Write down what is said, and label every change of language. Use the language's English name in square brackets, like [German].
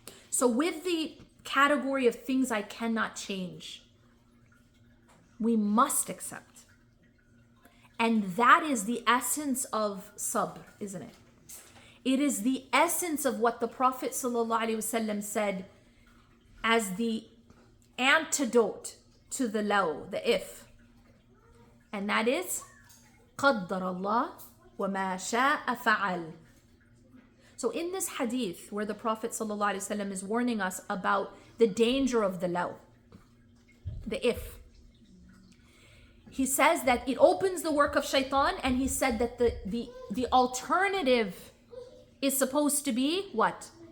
[English] So with the category of things I cannot change, we must accept. And that is the essence of sabr, isn't it? It is the essence of what the Prophet ﷺ said as the antidote to the law, the if. And that is [Arabic] قَدَّرَ اللَّهُ وَمَا شَاءَ فَعَلَ. [English] So in this hadith where the Prophet ﷺ is warning us about the danger of the law, the if, he says that it opens the work of shaitan, and he said that the alternative is supposed to be what?